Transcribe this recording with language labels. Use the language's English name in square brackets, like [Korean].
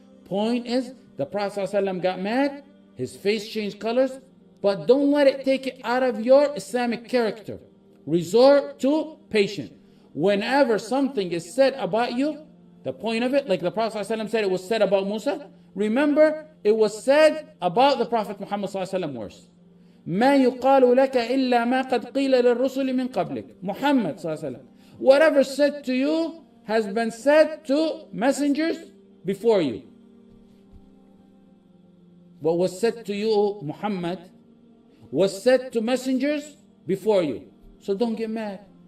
[English] Point is, the Prophet ﷺ got mad, his face changed colors, but don't let it take it out of your Islamic character. Resort to patience. Whenever something is said about you, the point of it, like the Prophet ﷺ said, it was said about Musā. Remember, it was said about the Prophet Muhammad ﷺ worse. [Arabic] ما يقال لك إلا ما قد قيل للرسل من قبلك. [English] Muhammad ﷺ. Whatever said to you has been said to messengers before you. What was said to you, Muhammad, was said to messengers before you. So don't get mad.